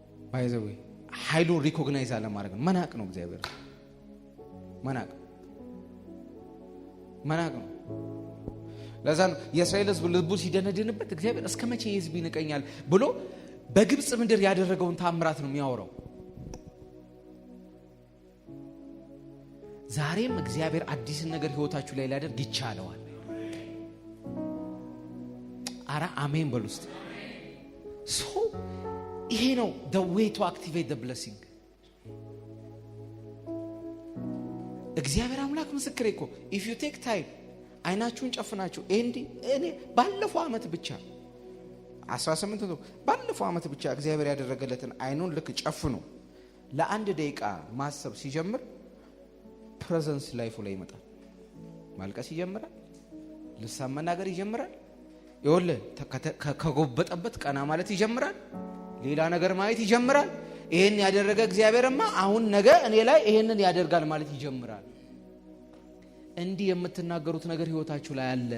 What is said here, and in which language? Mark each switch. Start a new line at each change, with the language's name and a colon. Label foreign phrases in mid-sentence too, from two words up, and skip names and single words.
Amharic: ባይዘው ኃይሉን ሪኮግናይዝ አለማድረግ ነው። መናቅ ነው። እግዚአብሔር መናቅ ነው። ለዛ ነው የእስራኤል ሕዝብ ልቡ ሲደነድንበት እግዚአብሔር እስከ መቼ ሕዝብ ይንቀኛል ብሎ በግብጽ ምድር ያደረገውን ታምራት ነው የሚያወራው። ዛሬም እግዚአብሔር አዲስን ነገር ህይወታችሁ ላይ ሊያደርግ ይቻለዋል። አራ አሜን በሉ እስቲ። ሶ ይሄ ነው
English: the way to activate the blessing።
Amharic: እግዚአብሔር አምላክ ምስክሬ እኮ
English: if you take time
Amharic: አይናችሁን ጨፍናችሁ እኔ ባለፈው አመት ብቻ 18 ነው ባለፈው አመት ብቻ እግዚአብሔር ያደረገለትን አይኑን ልክ ጨፍኑ ለአንድ ደቂቃ ማሰብ ሲጀምር
English: presence life
Amharic: ላይ ይመጣል። ማልቀስ ይጀምራል። ልሳን መናገር ይጀምራል። ይወለ ከጎበጠበት ቀና ማለት ይጀምራል። ሌላ ነገር ማየት ይጀምራል። ይሄን ያደረገ እግዚአብሔርማ አሁን ነገ እኔ ላይ ይሄንን ያደርጋል ማለት ይጀምራል። እንዲህ የምትናገሩት ነገር ህይወታችሁ ላይ